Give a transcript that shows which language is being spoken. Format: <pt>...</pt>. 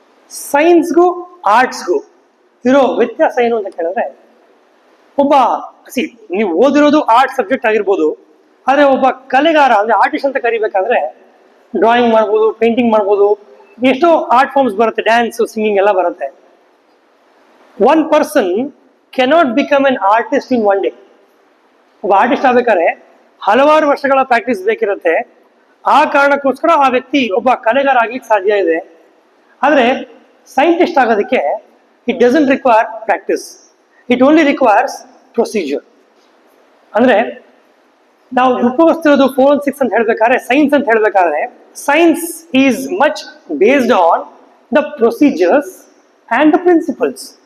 <kn>ಸೈನ್ಸ್ಗೂ ಆರ್ಟ್ಸ್ಗೂ ಇರೋ ವ್ಯತ್ಯಾಸ ಏನು ಅಂತ ಕೇಳಿದ್ರೆ, ಒಬ್ಬ ನೀವು ಓದಿರೋದು ಆರ್ಟ್ ಸಬ್ಜೆಕ್ಟ್ ಆಗಿರ್ಬೋದು, ಆದರೆ ಒಬ್ಬ ಕಲೆಗಾರ ಅಂದ್ರೆ ಆರ್ಟಿಸ್ಟ್ ಅಂತ ಕರಿಬೇಕಾದ್ರೆ ಡ್ರಾಯಿಂಗ್ ಮಾಡ್ಬೋದು, ಪೇಂಟಿಂಗ್ ಮಾಡ್ಬೋದು, ಎಷ್ಟೋ ಆರ್ಟ್ ಫಾರ್ಮ್ಸ್ ಬರುತ್ತೆ, ಡ್ಯಾನ್ಸ್, ಸಿಂಗಿಂಗ್ ಎಲ್ಲ ಬರುತ್ತೆ.</kn> <en>One person cannot become an artist in one day.</en> <kn>ಒಬ್ಬ ಆರ್ಟಿಸ್ಟ್ ಆಗ್ಬೇಕಾದ್ರೆ ಹಲವಾರು ವರ್ಷಗಳ ಪ್ರಾಕ್ಟೀಸ್ ಬೇಕಿರುತ್ತೆ. ಆ ಕಾರಣಕ್ಕೋಸ್ಕರ ಆ ವ್ಯಕ್ತಿ ಒಬ್ಬ ಕಲೆಗಾರ ಆಗ್ಲಿಕ್ಕೆ ಸಾಧ್ಯ ಇದೆ. ಆದರೆ ಸೈಂಟಿಸ್ಟ್ ಆಗೋದಕ್ಕೆ</kn> <en>it doesn't require practice, it only requires procedure.</en> <kn>ಅಂದ್ರೆ ನಾವು ಉಪಯೋಗಿಸ್ತಿರೋದು 4 and 6 ಅಂತ ಹೇಳ್ಬೇಕಾದ್ರೆ</kn> <en>Science ಅಂತ ಹೇಳ್ಬೇಕಾದ್ರೆ science is much based on the procedures and the principles.</en>